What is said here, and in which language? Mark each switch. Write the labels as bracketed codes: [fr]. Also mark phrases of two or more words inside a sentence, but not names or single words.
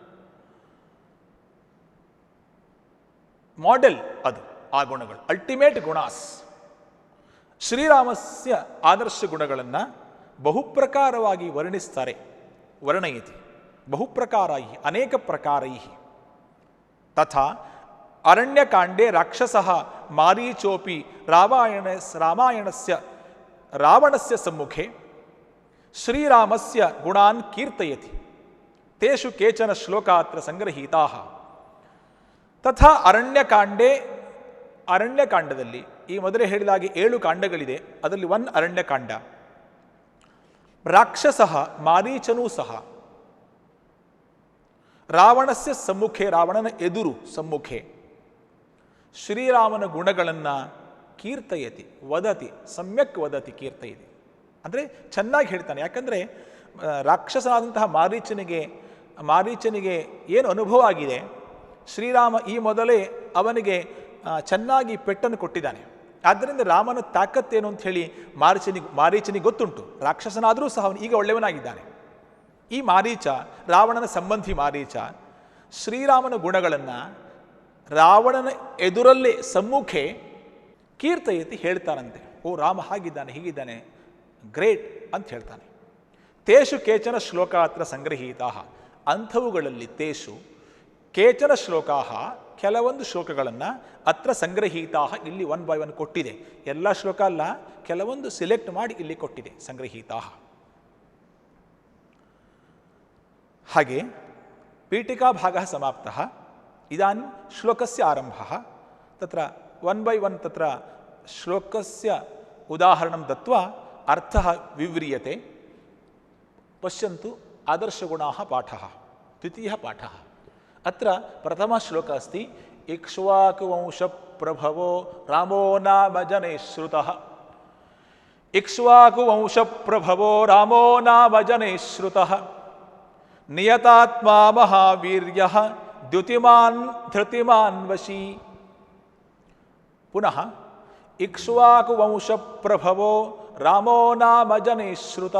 [kn] ಮಾಡೆಲ್ ಅದು ಆ ಗುಣಗಳು, ಅಲ್ಟಿಮೇಟ್ ಗುಣಾಸ್, ಶ್ರೀರಾಮಸ್ಯ ಆದರ್ಶ ಗುಣಗಳನ್ನು ಬಹುಪ್ರಕಾರವಾಗಿ ವರ್ಣಿಸ್ತಾರೆ. [sa] ವರ್ಣಯತಿ ಬಹುಪ್ರಕಾರೈ ಅನೇಕ ಪ್ರಕಾರೈ. ತಥಾ ಅರಣ್ಯಕಾಂಡೇ ರಾಕ್ಷಸಃ ಮಾರೀಚೋಪಿ ರಾಮಾಯಣಸ್ಯ ರಾವಣಸ್ಯ ಸಮ್ಮುಖೆ ಶ್ರೀರಾಮಸ್ಯ ಗುಣಾನ್ ಕೀರ್ತಯತಿ. ತೇಷು ಕೇಚನ ಶ್ಲೋಕಾತ್ರ ಸಂಗ್ರಹೀತಾಃ. [kn] ತಥಾ ಅರಣ್ಯಕಾಂಡದಲ್ಲಿ ಈ ಮೊದಲೇ ಹೇಳಿದಾಗೆ 7 ಕಾಂಡಗಳಿದೆ. ಅದರಲ್ಲಿ ಒಂದು ಅರಣ್ಯಕಾಂಡ. ರಾಕ್ಷಸಃ ಮಾರೀಚನೂ ಸಹ [sa] ರಾವಣಸ್ಯ ಸಮ್ಮುಖೆ, [kn] ರಾವಣನ ಎದುರು ಸಮ್ಮುಖೆ ಶ್ರೀರಾಮನ ಗುಣಗಳನ್ನು ಕೀರ್ತಯತಿ, ವದತಿ, ಸಮ್ಯಕ್ ವದತಿ, ಕೀರ್ತಯತಿ ಅಂದರೆ ಚೆನ್ನಾಗಿ ಹೇಳ್ತಾನೆ. ಯಾಕಂದರೆ ರಾಕ್ಷಸನಾದಂತಹ ಮಾರೀಚನಿಗೆ ಏನು ಅನುಭವ ಆಗಿದೆ, ಶ್ರೀರಾಮ ಈ ಮೊದಲೇ ಅವನಿಗೆ ಚೆನ್ನಾಗಿ ಪೆಟ್ಟನ್ನು ಕೊಟ್ಟಿದ್ದಾನೆ. ಆದ್ದರಿಂದ ರಾಮನ ತಾಕತ್ತೇನು ಅಂತ ಹೇಳಿ ಮಾರೀಚನಿಗೆ ಗೊತ್ತುಂಟು. ರಾಕ್ಷಸನಾದರೂ ಸಹ ಅವನು ಈಗ ಒಳ್ಳೆಯವನಾಗಿದ್ದಾನೆ. ಈ ಮಾರೀಚ, ರಾವಣನ ಸಂಬಂಧಿ ಮಾರೀಚ, ಶ್ರೀರಾಮನ ಗುಣಗಳನ್ನು ರಾವಣನ ಎದುರಲ್ಲೇ [sa] ಸಮ್ಮುಖೆ ಕೀರ್ತಯತಿ [kn] ಹೇಳ್ತಾನಂತೆ. ಓ, ರಾಮ ಹಾಗಿದ್ದಾನೆ, ಹೀಗಿದ್ದಾನೆ, ಗ್ರೇಟ್ ಅಂತ ಹೇಳ್ತಾನೆ. [sa] ತೇಷು ಕೇಚನ ಶ್ಲೋಕಾತ್ರ ಸಂಗ್ರಹೀತಾ. ಅಂಥವುಗಳಲ್ಲಿ ತೇಷು ಕೇಚನ ಶ್ಲೋಕಾ, [kn] ಕೆಲವೊಂದು ಶ್ಲೋಕಗಳನ್ನು [sa] ಅತ್ರ ಸಂಗ್ರಹೀತಾ, [kn] ಇಲ್ಲಿ 1 by 1 ಕೊಟ್ಟಿದೆ. ಎಲ್ಲ ಶ್ಲೋಕ ಅಲ್ಲ, ಕೆಲವೊಂದು ಸಿಲೆಕ್ಟ್ ಮಾಡಿ ಇಲ್ಲಿ ಕೊಟ್ಟಿದೆ, ಸಂಗ್ರಹೀತಾ. [sa] ಹಾಗೆ ಪೀಠಿಕಾ ಭಾಗ ಸಮಾಪ್ತಃ. ಇದಾನಿಂ ಶ್ಲೋಕಸ್ಯ ಆರಂಭಃ. ತತ್ರ 1 by 1 ತತ್ರ ಶ್ಲೋಕಸ್ಯ ಉದಾಹರಣಂ ದತ್ವಾ ಅರ್ಥಃ ವಿವ್ರಿಯತೆ. ಪಶ್ಯಂತು ಆದರ್ಶಗುಣಾಃ ಪಾಠಃ. ದ್ವಿತೀಯಃ ಪಾಠಃ. ಅತ್ರ ಪ್ರಥಮ ಶ್ಲೋಕ ಅಸ್ತಿ. ಇಕ್ಷ್ವಾಕುವಂಶ ಪ್ರಭವೋ ರಾಮೋ ನಾಮ ಜನೈಶ್ರುತಃ. ಇಕ್ಷ್ವಾಕುವಂಶ ಪ್ರಭವೋ ರಾಮೋ ನಾಮ ಜನೈಶ್ರುತಃ. ನಿಯತಾತ್ಮಾ ಮಹಾವೀರ್ಯಃ ದ್ಯುತಿಮಾನ್ ಧೃತಿಮಾನ್ ವಶೀ. ಪುನಃ ಇಕ್ಷ್ವಾಕುವಂಶ ಪ್ರಭವೋ ರಾಮೋ ನಾಮ ಜನೈಶ್ರುತಃ.